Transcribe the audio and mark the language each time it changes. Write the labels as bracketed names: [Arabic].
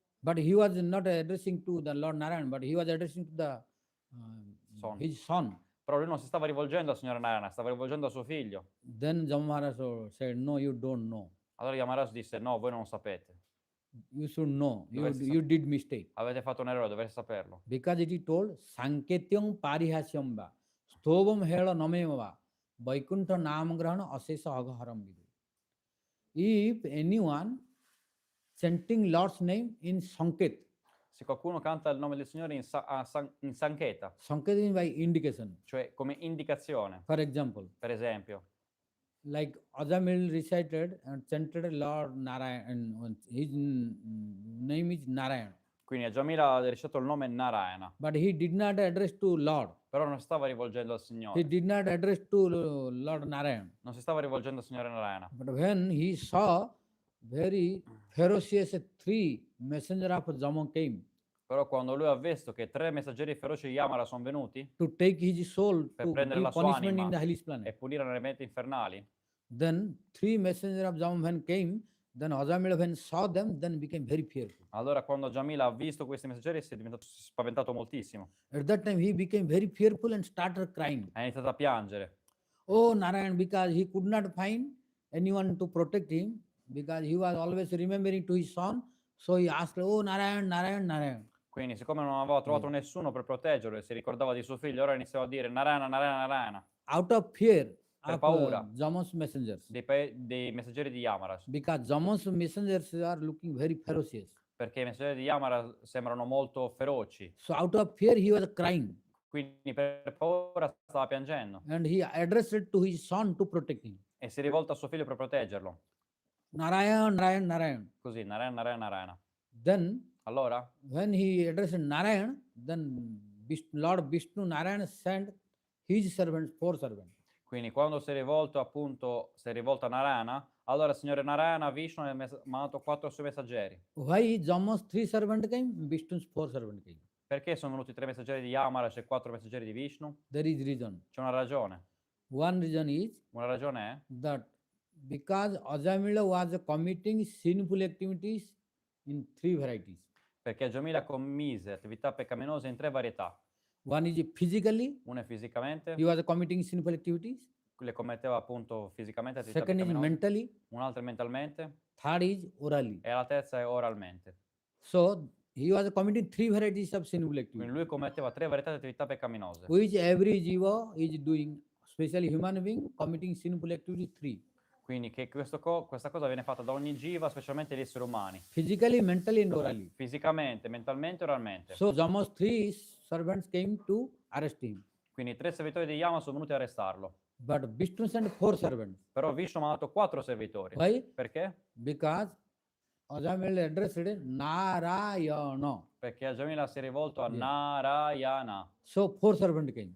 [English] But he was not addressing to the Lord Narayan, but he was addressing to the Son. his son. [Italian] Però lui non si stava rivolgendo al signore Narayana, stava rivolgendo a suo figlio. [English] Then Jama Maharaj said, no, you don't know. [Italian] Allora Yamaraj disse: no, voi non lo sapete. [English] You should know. [Italian] Dovresti [English] You did mistake. [Italian] Avete fatto un errore, dovreste saperlo. [English] Because it is told, [Sanskrit] Sanketyam parihasyam va, stobam hela nameva va, vaikuntha namagrahana asesa agaharam vidu. [English] If anyone chanting Lord's name in Sanket, [Italian] Se qualcuno canta il nome del Signore in Sanketa, [English] Sanket is by indication. [Italian] cioè come indicazione, [English] For example, [Italian] per esempio, [English] like Ajamil recited and chanted Lord Narayan, and his name is Narayan. [Italian] quindi a Jamila ha recitato il nome Narayana, [English] But he did not address to Lord. [Italian] però non si stava rivolgendo al [English] He [Italian] Signore, [English] did not address to Lord Narayan. [Italian] non si stava rivolgendo al Signore Narayana. [English] But when he saw very ferocious 3 messenger of Jama came, [Italian] Però quando lui ha visto che 3 messaggeri feroci di Yamara sono venuti [English] to take his soul [Italian] per [English] to [Italian] prendere [English] give [Italian] la sua [English] punishment in [Italian] anima [English] the hellish [Italian] e [English] planet. [Italian] punire nelle pianeti infernali, [English] Then 3 messengers of Jam when came, then Azamila when saw them, then became very fearful. [Italian] allora quando Jamila ha visto questi messaggeri si è spaventato moltissimo. [English] At that time he became very fearful and started crying. [Italian] Ha iniziato a piangere. [English] Oh Narayan, because he could not find anyone to protect him, because he was always remembering to his son. So he asked, oh Narayan, Narayan, Narayan. [Italian] Quindi siccome non aveva trovato nessuno per proteggerlo e si ricordava di suo figlio, ora iniziava a dire Narayana, Narayana, Narayana, [English] Out of fear [Italian] per [English] of [Italian] paura [English] Jaman's messengers, [Italian] dei messaggeri di Yamaras, [English] because Jaman's messengers are looking very ferocious. [Italian] perché i messaggeri di Yamara sembrano molto feroci. [English] So out of fear he was crying, [Italian] Quindi per paura stava piangendo [English] and he addressed it to his son to protect him. [Italian] e si rivolta a suo figlio per proteggerlo. [English] Narayan, Narayan, Narayan. [Italian] Così, Narayana, Narayana, Narayana. [English] Then [Italian] Allora, [English] when he addressed Narayan, then Lord Vishnu Narayan sent his servants, 4 servants. [Italian] quindi quando si è rivolto a Narayana, allora il Signore Narayana, Vishnu, ha mandato 4 suoi messaggeri. [English] Why Jama's 3 servants came, Vishnu's 4 servants came? [Italian] Perché sono venuti 3 messaggeri di Yamara e 4 messaggeri di Vishnu? [English] There is reason. [Italian] C'è una ragione. [English] One reason is [Italian] Una ragione è [English] that because Ajamila was committing sinful activities in 3 varieties. [Italian] perché Jamila commise attività peccaminose in 3 varietà. [English] One is physically, [Italian] Una è fisicamente, [English] he was committing sinful activities. [Italian] le commetteva appunto fisicamente attività [English] Second is [Italian] peccaminose, [English] mentally. [Italian] un'altra è mentalmente [English] Third is orally. [Italian] e la terza è oralmente. [English] So he was committing 3 varieties of sinful [Italian] Quindi [English] activities, [Italian] lui commetteva 3 varietà di attività peccaminose, [English] which every jiva is doing, especially human being committing sinful activities 3. [Italian] quindi che questa cosa viene fatta da ogni jiva, specialmente gli esseri umani, [English] Physically, mentally, and orally. [Italian] fisicamente, mentalmente e oralmente. [English] So Jama's 3 servants came to arrest him. [Italian] Quindi i 3 servitori di Yama sono venuti a arrestarlo, [English] But Vishnu sent 4 servants. [Italian] però Vishnu ha mandato 4 servitori. [English] Why? [Italian] Perché? [English] Because Ajamil addressed Narayana. [Italian] Perché Jamila si è rivolto a [English] Yeah. [Italian] Narayana, [English] So 4 servants came.